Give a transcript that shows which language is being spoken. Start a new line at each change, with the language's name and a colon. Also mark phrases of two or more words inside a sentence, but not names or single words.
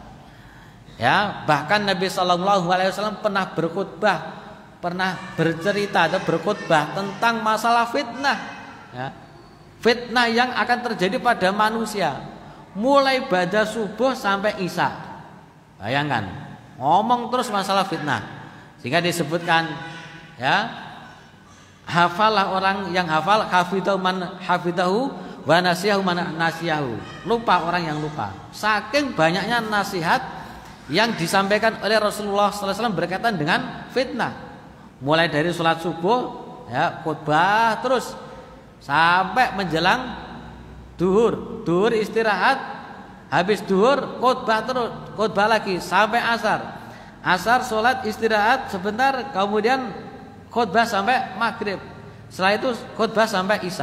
Indonesian: Ya, bahkan Nabi
Arabic: صلى الله عليه وسلم
Indonesian: pernah berkhutbah, pernah bercerita atau berkhutbah tentang masalah fitnah ya. Fitnah yang akan terjadi pada manusia mulai pada subuh sampai isya. Bayangkan ngomong terus masalah fitnah, sehingga disebutkan ya, hafalah orang yang hafal,
Arabic: حفظه من حفظه ونسيه من نسيه,
Indonesian: lupa orang yang lupa. Saking banyaknya nasihat yang disampaikan oleh Rasulullah
Arabic: صلى الله عليه وسلم
Indonesian: berkaitan dengan fitnah. Mulai dari sholat subuh ya, khutbah terus sampai menjelang duhur istirahat, habis duhur khutbah terus, khutbah lagi sampai asar sholat istirahat sebentar, kemudian khutbah sampai maghrib, setelah itu khutbah sampai isya.